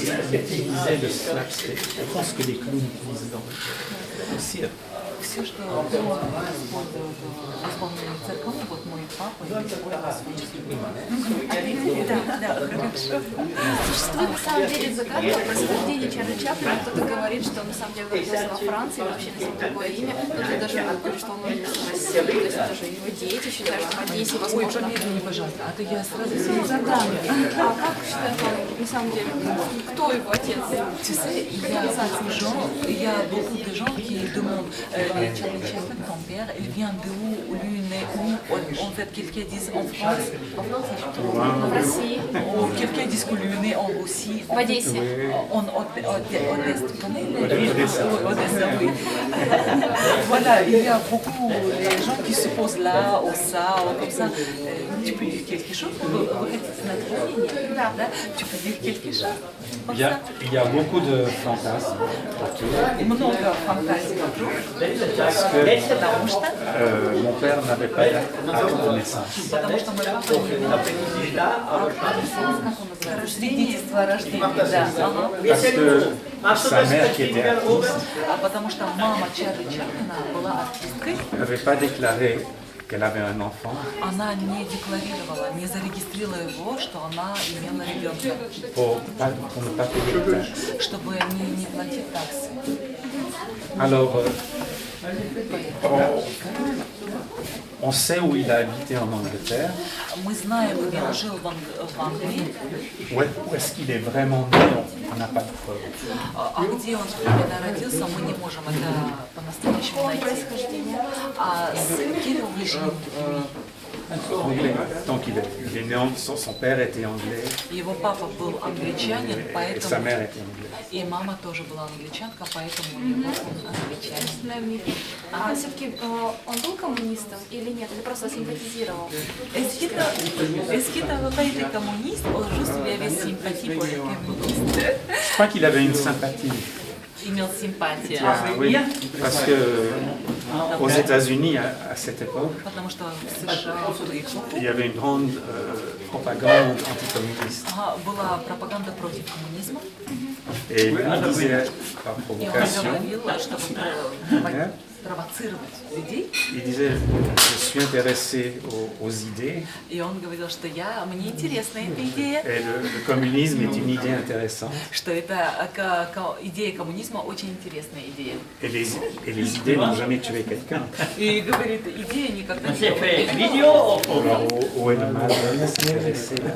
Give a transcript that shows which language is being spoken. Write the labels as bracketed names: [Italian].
[French] Ils utilisaient le slapstick. Je pense que les clowns utilisent dans le cirque. [Russian] Все, что используют в исполнении цирковом, вот мой папа использовал свои фильмы. Да, хорошо. Существует на самом деле загадка происхождения Чарли Чаплина. Кто-то говорит, что на самом деле родился во Франции, вообще носил другое имя. Кто-то даже говорит, что он родился в России. То есть даже его дети считают, что в Одессе Ой, возможно. помедленнее, пожалуйста, а то я сразу все не загадываю. А как считают на самом деле, кто его отец? [French] Tu sais, il y a beaucoup de gens qui demandent Charlie Chaplin, ton père, il vient de où, lui est né où? En fait, quelqu'un dit en France, [Russian] В России, [French] ou quelqu'un dit que lui est né en Russie, [Russian] в Одессе. [French] en Odesse, tu connais Odessa, oui. Voilà, il y a beaucoup de gens qui se posent là, ou ça, ou comme ça. Tu peux dire quelque chose? Vous [Russian] хотите [French] notre [Russian] мнение? Да. [French] Tu peux dire quelque chose? Il y a beaucoup de fantasmes autour. [Russian] Много фантазий вокруг, [French] Parce que [Russian] потому что [French] mon père n'avait pas d'acte de naissance. [Russian] Потому что мой папа не имел свидетельства о рождении, да. Ага. [French] Parce que sa mère, qui était artiste, [Russian] Потому что мама Чарли Чаплина была артисткой, [French] n'avait pas déclaré qu'elle avait un enfant [Russian] она не декларировала, не зарегистрировала его, что она имела ребенка, [French] pour ne pas payer de taxes. [Russian] чтобы не платить таксы. [French] Alors, on sait où il a habité en Angleterre, [Russian] Мы знаем, где он жил в Англии, [French] où est-ce qu'il est vraiment né, on n'a pas de preuves. [Russian] а где он именно родился, мы не можем это по-настоящему найти. А с [French] quelle origine? Anglais. Donc il est né, son père était anglais [Russian] Его папа был англичанин, [French] et sa [Russian] поэтому [French] mère était anglaise. [Russian] и мама тоже была англичанка, поэтому у него он англичанин. А все-таки он был коммунистом или нет? Или просто симпатизировал? [French] Est-ce que t'as pas été communiste ou juste il y avait sympathie pour les communistes? Je crois qu'il avait une sympathie. [Russian] Имел симпатию. [French] Oui, parce que aux États-Unis, à cette époque, [Russian] Потому что в США в ту эпоху [French] il y avait une grande propagande anticommuniste. [Russian] была пропаганда против коммунизма. [French] Et lui il disait, par [Russian] И он [French] provocation, [Russian] говорил, чтобы провоцировать людей. [French] il disait, je suis intéressé aux idées [Russian] И он говорил, что мне интересна эта идея, [French] et le communisme est une idée intéressante. [Russian] что это идея коммунизма очень интересная идея. [French] Et les idées n'ont jamais tué quelqu'un. [Russian] И говорит, идея никогда не [French] Alors, où est le mal de s'intéresser